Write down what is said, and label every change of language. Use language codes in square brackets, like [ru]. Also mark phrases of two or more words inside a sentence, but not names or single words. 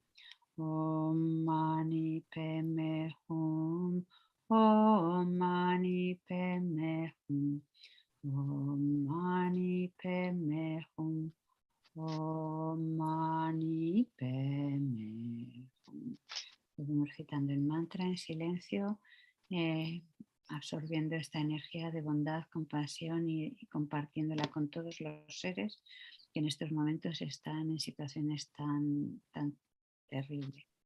[sa] ओम् मणि पद्मे हुम्, ओम् मणि पद्मे हुम्, ओम् मणि पद्मे हुम्, ओम् मणि पद्मे हुम्. [es] Seguimos recitando el mantra en silencio, absorbiendo esta energía de bondad, compasión y compartiéndola con todos los seres que en estos momentos están en situaciones tan terribles.